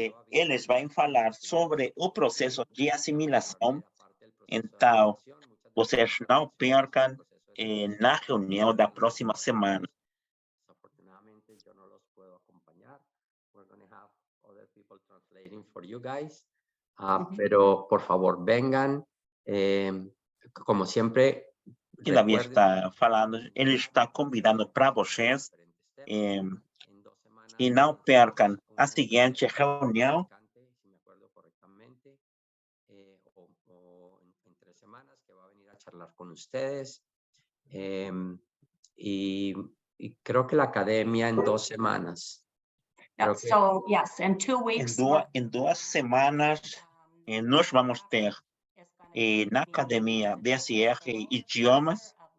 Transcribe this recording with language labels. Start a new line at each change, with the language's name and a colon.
Portuguese: Eles vão falar sobre o processo de assimilação. Então, vocês não percam na reunião da próxima semana.
Spanish: Desafortunadamente yo no los puedo acompañar.
English: We're going to have other people translating for you guys.
Spanish: Pero por favor vengan. Como siempre.
Portuguese: Que David está falando, ele está convidando para vocês e não percam a seguinte reunião.
Spanish: Si me acuerdo correctamente, o en 3 semanas que va a venir a charlar con ustedes. Y creo que la academia en 2 semanas.
English: So yes, in 2 weeks.
Portuguese: Em 2 semanas, nós vamos ter na academia DSR idiomas.